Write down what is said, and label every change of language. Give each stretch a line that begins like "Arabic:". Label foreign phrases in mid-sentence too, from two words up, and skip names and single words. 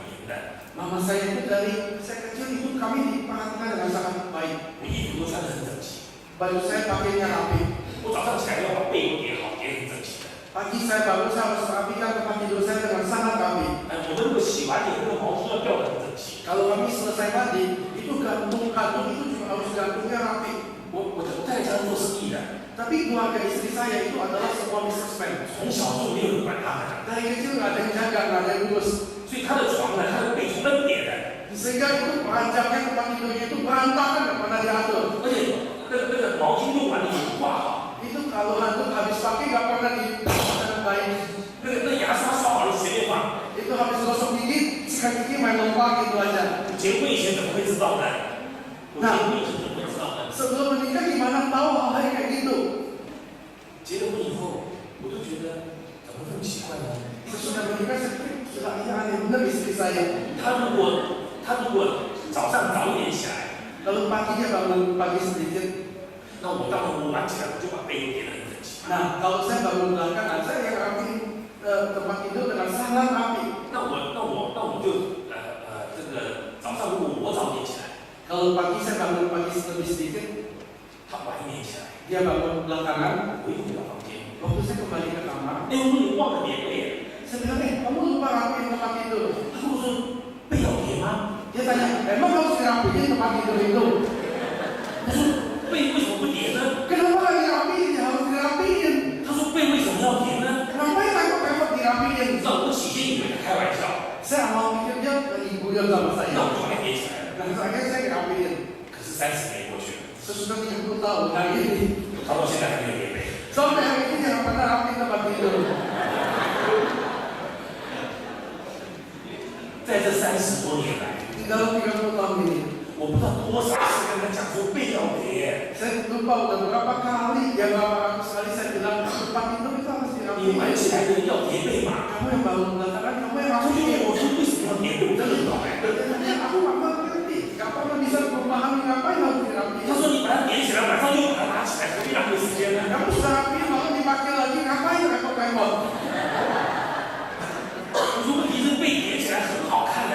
Chinese: 的。
Indonesian: Mama saya itu dari saya kecil itu kami diperhatikan dengan sangat baik.
Chinese: 我衣服都穿得很整齐，
Indonesian: Baju saya pakainya rapi.
Chinese: 我早上起来要把被窝叠好，叠很整齐的。
Indonesian: Pagi saya bangun saya harus rapikan tempat tidur saya dengan sangat rapi.
Chinese: 我的那个洗完脸那个毛巾要吊得很整齐。
Indonesian: Kalau kami selesai mandi, itu gantung itu juga harus gantungnya rapi.
Chinese: 我太太家是做生意的，
Indonesian: Tapi keluarga istri saya itu adalah semua businessman.
Chinese: 从小就没有人管他们的，
Indonesian: Dari kecil nggak ada yang jaga, nggak ada yang ngurus.
Chinese: 所以他的床呢，他的被从那叠的，
Indonesian: Sehingga itu perancangnya tempat tidurnya itu berantakan, nggak pernah diatur.
Chinese: 而且那个毛巾用完了也不挂好，
Indonesian: Itu kalau hantu habis pakai nggak pernah diatur dengan baik.
Chinese: 那牙刷刷好了随便放。
Indonesian: Itu habis gosok gigi, sikat gigi main lompat gitu aja.
Chinese: 结婚以前怎么会知道呢？我结婚以前怎么会知道呢？
Indonesian: Sebelum menikah gimana tahu hal-hal kayak gitu?
Chinese: 结了婚以后，我就觉得怎么这么奇怪呢？
Indonesian: Sesudah menikah saya sudah aneh benar istri saya.
Chinese: 他如果早上早一点起来，
Indonesian: Kalau paginya bangun pagi sedikit.
Chinese: 那我当然我晚起来我就把被窝叠得很整齐。
Indonesian: Nah, kalau saya bangun belakangan saya yang rapi tempat tidur dengan sangat rapi.
Chinese: 那我就这个早上如果我早点起来，
Indonesian: Kalau pagi saya bangun pagi lebih sedikit,
Chinese: 他晚一点起来，
Indonesian: dia bangun belakangan.
Chinese: 我又回到房间。
Indonesian: Waktu saya kembali ke kamar,
Chinese: 哎，我说你忘了叠被，
Indonesian: saya bilang, kamu lupa rapiin tempat tidur.
Chinese: 他跟我说被要叠吗？
Indonesian: Dia tanya, emang harus dirapiin tempat tidur itu?
Chinese: 我说被为什么不叠呢？
Indonesian: Kenapa nggak dirapiin? Ya harus dirapiin.
Chinese: 他说被为什么要叠呢？
Indonesian: Kenapa ya repot dirapiin?
Chinese: 你知道我起先以为他开玩笑，
Indonesian: Saya awal pikir dia ibu dia sama
Chinese: 那
Indonesian: saya.
Chinese: 我就把它叠起来了。
Indonesian: Dan akhirnya saya dirapiin.
Chinese: 可是30年过去了，
Indonesian: Sesudah 30 tahun hari ini,
Chinese: 他到现在还没有叠被。
Indonesian: sampai hari ini jangan pernah rapiin tempat tidur.
Chinese: 在这30多年来，
Indonesian: Di dalam 30 tahun ini,
Chinese: 我不知道多少次跟他讲说被要叠，
Indonesian: saya lupa udah berapa kali, ya berapa ratus kali saya bilang tempat tidur itu harus
Chinese: 你晚
Indonesian: dirapiin.
Chinese: 起来的人要叠被嘛。
Indonesian: Kamu yang bangun belakangan, kamu yang
Chinese: 他就问
Indonesian: rapiin.
Chinese: 我说为什么要叠被，我真的不懂哎。
Indonesian: Dan aku nggak mengerti, nggak pernah bisa memahami ngapain harus dirapiin.
Chinese: 他说你把它叠起来，晚上又把它拿起来，何必浪费时间呢？
Indonesian: Kamu sudah rapiin, lalu dipakai lagi, ngapain repot-repot?
Chinese: 我说问题是被叠起来很好看的、